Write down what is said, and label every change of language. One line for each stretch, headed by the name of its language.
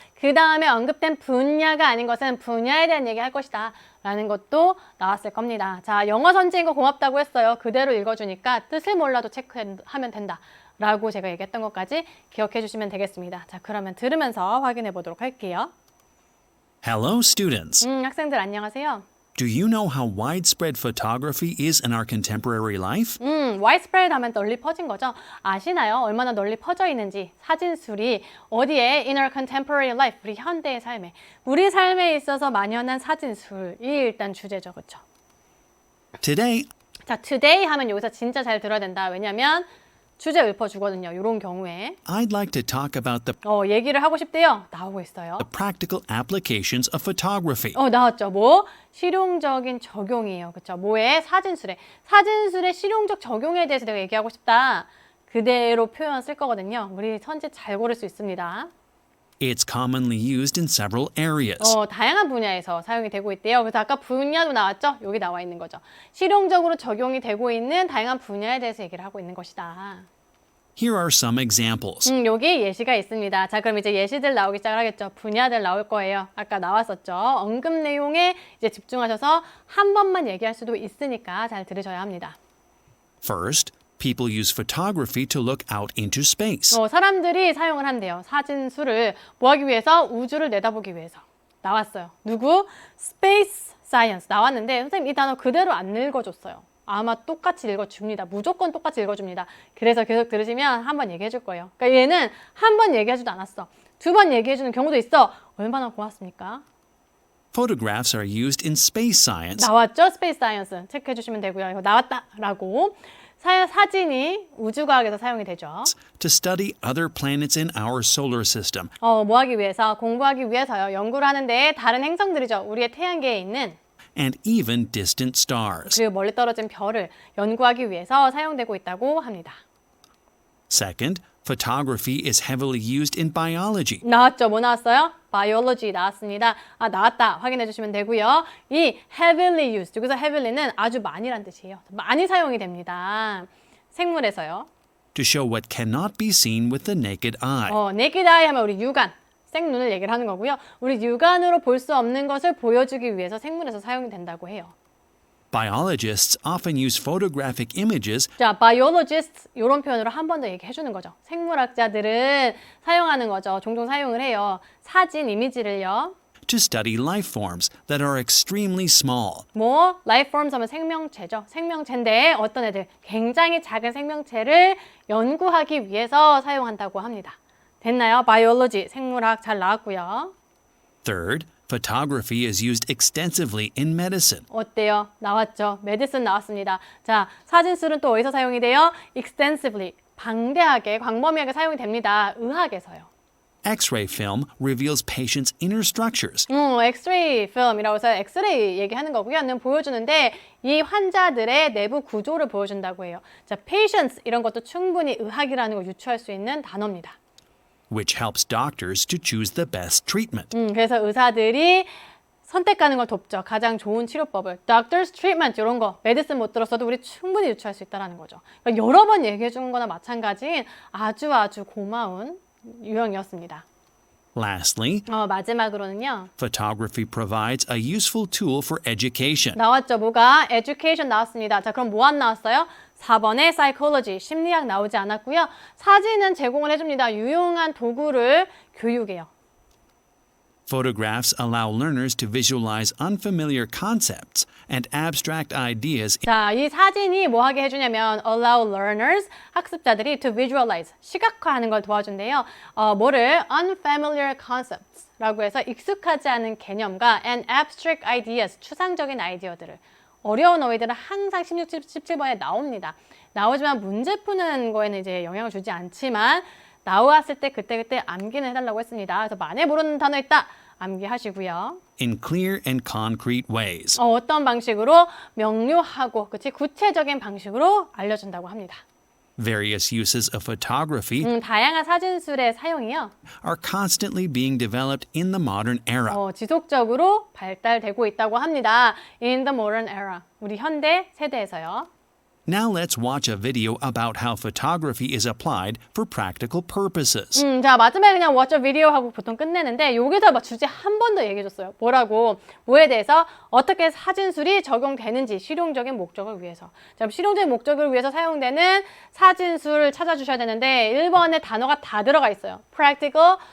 Korean: 그 다음에 언급된 분야가 아닌 것은 분야에 대한 얘기 할 것이다 라는 것도 나왔을 겁니다. 자, 영어 선지인 거 고맙다고 했어요. 그대로 읽어주니까 뜻을 몰라도 체크하면 된다 라고 제가 얘기했던 것까지 기억해 주시면 되겠습니다. 자, 그러면 들으면서 확인해 보도록 할게요.
English: Hello, students.
Korean: 학생들 안녕하세요.
English: Do you know how widespread photography is in our contemporary life?
Korean: widespread 하면 널리 퍼진 거죠. 아시나요? 얼마나 널리 퍼져 있는지 사진술이 어디에
English: in our contemporary life,
Korean: 우리 현대의 삶에 우리 삶에 있어서 만연한 사진술이 일단 주제죠. 그렇죠?
English: Today,
Korean: 자, today 하면 여기서 진짜 잘 들어야 된다. 왜냐면 주제 읊어주거든요. 이런 경우에
English: I'd like to talk about the
Korean: 얘기를 하고 싶대요. 나오고 있어요.
English: practical applications of photography.
Korean: 나왔죠. 뭐? 실용적인 적용이에요. 그렇죠? 뭐에? 사진술에. 사진술의 실용적 적용에 대해서 내가 얘기하고 싶다. 그대로 표현 쓸 거거든요. 우리 선지 잘 고를 수 있습니다.
English: It's commonly used in several areas.
Korean: 다양한 분야에서 사용이 되고 있대요. 그래서 아까 분야도 나왔죠? 여기 나와 있는 거죠. 실용적으로 적용이 되고 있는 다양한 분야에 대해서 얘기를 하고 있는 것이다.
English: Here are some examples.
Korean: 여기 예시가 있습니다. 자, 그럼 이제 예시들 나오기 시작을 하겠죠. 분야들 나올 거예요. 아까 나왔었죠. 언급 내용에 이제 집중하셔서 한 번만 얘기할 수도 있으니까 잘 들으셔야 합니다.
English: First, people use photography to look out into space.
Korean: 사람들이 사용을 한대요. 사진술을 뭐 하기 위해서? 우주를 내다보기 위해서. 나왔어요. 누구? Space Science 나왔는데 선생님 이 단어 그대로 안 읽어줬어요. 아마 똑같이 읽어줍니다. 무조건 똑같이 읽어줍니다. 그래서 계속 들으시면 한 번 얘기해 줄 거예요. 그러니까 얘는 한 번 얘기하지도 않았어. 두 번 얘기해 주는 경우도 있어. 얼마나 고맙습니까?
English: Photographs are used in space science
Korean: 나왔죠? Space Science. 체크해 주시면 되고요. 이거 나왔다라고. 사진이 우주과학에서 사용이 되죠.
English: to study other planets in our solar system.
Korean: 뭐 하기 위해서? 공부하기 위해서요. 연구를 하는데 다른 행성들이죠. 우리의 태양계에 있는
English: And even distant stars.
Korean: 그리고 멀리 떨어진 별을 연구하기 위해서 사용되고 있다고 합니다.
English: Second, photography is heavily used in biology.
Korean: 나왔죠? 뭐 나왔어요? biology 나왔습니다. 나왔다. 확인해 주시면 되고요. 이
English: heavily used,
Korean: 여기서 heavily는 아주 많이란 뜻이에요. 많이 사용이 됩니다. 생물에서요.
English: To show what cannot be seen with the naked eye.
Korean: naked eye 하면 우리 육안, 생눈을 얘기를 하는 거고요. 우리 육안으로 볼 수 없는 것을 보여주기 위해서 생물에서 사용이 된다고 해요.
English: Biologists often use photographic images
Korean: 자, biologists 이런 표현으로 한 번 더 얘기해 주는 거죠. 생물학자들은 사용하는 거죠. 종종 사용을 해요. 사진, 이미지를요.
English: to study life forms that are extremely small.
Korean: 뭐
English: life forms
Korean: 하면 생명체죠. 생명체인데 어떤 애들 굉장히 작은 생명체를 연구하기 위해서 사용한다고 합니다. 됐나요? biology, 생물학 잘 나왔고요.
English: Third, photography is used extensively in medicine.
Korean: 어때요? 나왔죠. medicine 나왔습니다. 자, 사진술은 또 어디서 사용이 돼요? extensively, 방대하게, 광범위하게 사용이 됩니다. 의학에서요.
English: X-ray film reveals patients' inner structures.
Korean: 엑스레이 필름이라고 해서 엑스레이 얘기하는 거고요. 는 보여주는데 이 환자들의 내부 구조를 보여준다고 해요. 자, patients 이런 것도 충분히 의학이라는 걸 유추할 수 있는 단어입니다.
English: Which helps doctors to choose the best treatment.
Korean: 그래서 의사들이 선택하는 걸 돕죠. 가장 좋은 치료법을.
English: Doctor's treatment
Korean: 이런 거 메디슨 못 들었어도 우리 충분히 유추할 수 있다는 거죠. 그러니까 여러 번 얘기해 주는 거나 마찬가지인 아주 고마운 유형이었습니다.
English: Lastly,
Korean: 마지막으로는요.
English: photography provides a useful tool for education.
Korean: 나왔죠. 뭐가? education 나왔습니다. 자, 그럼 뭐 안 나왔어요? 4번에 psychology, 심리학 나오지 않았고요. 사진은 제공을 해줍니다. 유용한 도구를 교육해요.
English: Photographs allow learners to visualize unfamiliar concepts and abstract ideas
Korean: 자, 이 사진이 뭐 하게 해주냐면
English: allow learners,
Korean: 학습자들이
English: to visualize,
Korean: 시각화하는 걸 도와준대요. 뭐를?
English: unfamiliar concepts
Korean: 라고 해서 익숙하지 않은 개념과
English: and abstract ideas,
Korean: 추상적인 아이디어들을. 어려운 어휘들은 항상 16, 17번에 나옵니다. 나오지만 문제 푸는 거에는 이제 영향을 주지 않지만 나왔을 때 그때그때 암기는 해달라고 했습니다. 그래서 만에 모르는 단어 있다. 암기하시고요.
English: in clear and concrete ways.
Korean: 어떤 방식으로? 명료하고 그치? 구체적인 방식으로 알려준다고 합니다.
English: Various uses of photography
Korean: 다양한 사진술의 사용이요. are constantly being developed in the modern era. 지속적으로 발달되고 있다고 합니다.
English: In the modern era.
Korean: 우리 현대 세대에서요.
English: Now let's watch a video about how photography is applied for practical purposes.
Korean: 자, 마지막에 그냥
English: watch a video
Korean: 하고 보통 끝내는데 여기서 주제 한 번 더 얘기해줬어요. 뭐라고? 뭐에 대해서? 어떻게 사진술이 적용되는지 실용적인 목적을 위해서. 자, 실용적인 목적을 위해서 사용되는 사진술 찾아주셔야 되는데 1번에 단어가 다 들어가 있어요. practical